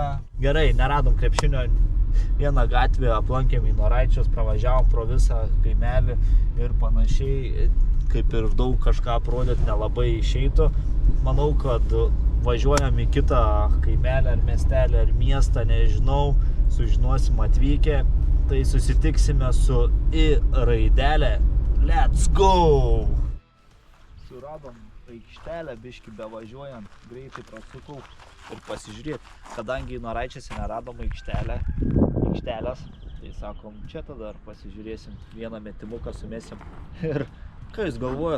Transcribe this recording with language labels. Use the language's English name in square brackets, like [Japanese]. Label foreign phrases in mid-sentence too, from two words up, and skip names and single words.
[Lithuanian] Gerai, neradom krepšinio, vieną gatvę aplankėm Eino Raičius, pravažiavom pro visą kaimelį ir panašiai. Kaip ir daug kažką aprodėt nelabai išeitų. Manau, kad važiuojam į kitą kaimelį ar miestelį ar miestą, nežinau, sužinosim atvykę. Tai susitiksime su I raidelė. [English] Let's go! [Lithuanian] Suradom aikštelę, biškį bevažiuojant, greitai prasukau ir pasižiūrėti. Kadangi Eino Raičiuose neradom aikštelės, tai sakom, čia tada ir pasižiūrėsim, vieną metimuką sumesim. Ir ką jūs galvojat?